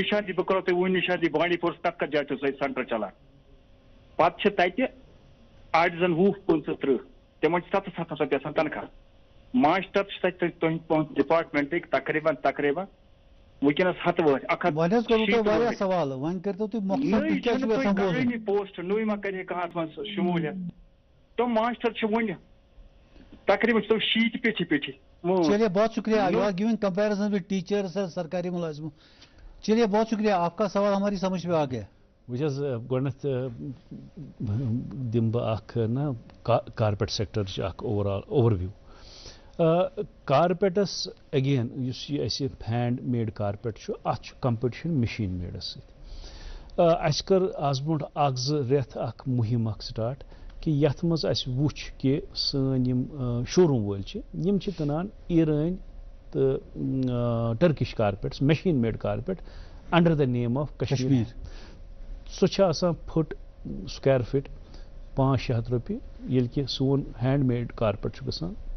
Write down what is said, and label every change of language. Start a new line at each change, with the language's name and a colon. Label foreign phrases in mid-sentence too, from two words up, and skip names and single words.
Kashmiri: نِشاندی بہٕ کرو تۄہہِ وُنہِ نِشاندی بانڈی پورس تتھ کتھ جایہِ چھُ سینٹر چلان پتہٕ چھِ تتہِ آڈزن 20 25 30 تِمن چھِ 700 رۄپیہِ آسان تنخواہ ماشٹر چھِ تتہِ تُہنٛدِ ڈپارٹمنٹٕکۍ تقریٖباً وٕنکیٚنس 100 وٲتۍ 1 پوسٹ نوٚے ما کرِ کانٛہہ اتھ منٛز شموٗلیت تِم ماشٹر چھِ وُنہِ تقریٖباً چھِ تِم 60 پیٹھی
Urdu: چلیے بہت شکریہ
English: you are giving comparison with teachers
Urdu: سرکاری ملازموں چلیے بہت شکریہ آپ کا سوال ہماری سمجھ میں آ گیا
Kashmiri: وجہ گۄڈنٮ۪تھ دِمہٕ بہٕ اکھ نا
English: carpet sector overview carpets again
Kashmiri: یُس یہِ اَسہِ
English: hand made carpet
Kashmiri: چھُ اَتھ چھُ کمپِٹِشن
English: machine mades
Kashmiri: سۭتۍ اَسہِ کٔر آز برونٛٹھ 1-2 رٮ۪تھ اکھ مُہِم اکھ سٹاٹ کہِ یتھ منٛز اَسہِ وُچھ کہِ سٲنۍ یِم شوروٗم وٲلۍ چھِ یِم چھِ کٕنان ایرٲنۍ تہٕ
English: Turkish carpets machine made carpet under the name of
Kashmiri: کشمیٖر سُہ چھِ آسان
English: foot square feet
Kashmiri: 500-600 رۄپیہِ ییٚلہِ کہِ سون
English: hand made carpet
Kashmiri: چھُ گژھان